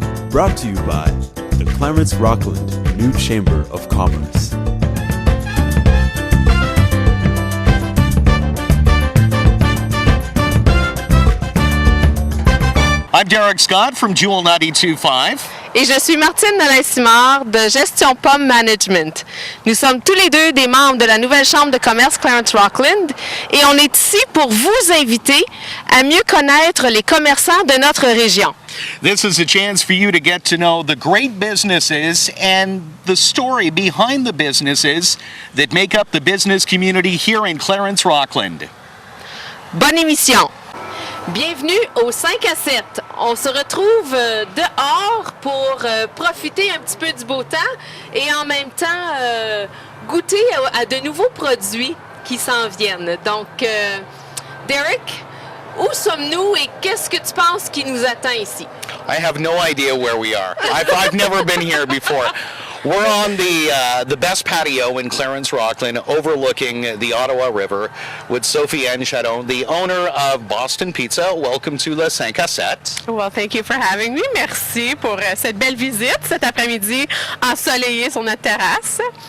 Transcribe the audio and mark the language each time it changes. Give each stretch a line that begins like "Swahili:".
English: Brought to you by the Clarence Rockland New Chamber of Commerce. I'm Derrick Scott from Jewel 92.5.
French: Et je suis Martine Nolin-SImard de Gestion POM Management. Nous sommes tous les deux des membres de la nouvelle chambre de commerce Clarence Rockland et on est ici pour vous inviter à mieux connaître les commerçants de notre région.
English: This is a chance for you to get to know the great businesses and the story behind the businesses that make up the business community here in Clarence Rockland.
French: Bonne émission! Bienvenue au 5 à 7. On se retrouve dehors pour profiter un petit peu du beau temps et en même temps goûter à de nouveaux produits qui s'en viennent. Donc, Derrick, où sommes-nous et qu'est-ce que tu penses qui nous attend ici?
English: I have no idea where we are. I've never been here before. We're on the best patio in Clarence Rockland overlooking the Ottawa River with Sophie-Anne Charron, the owner of Boston Pizza. Welcome to le 5 à 7. Well, thank you for having me.
French: Merci pour cette belle visite cet après-midi ensoleillé sur notre terrasse.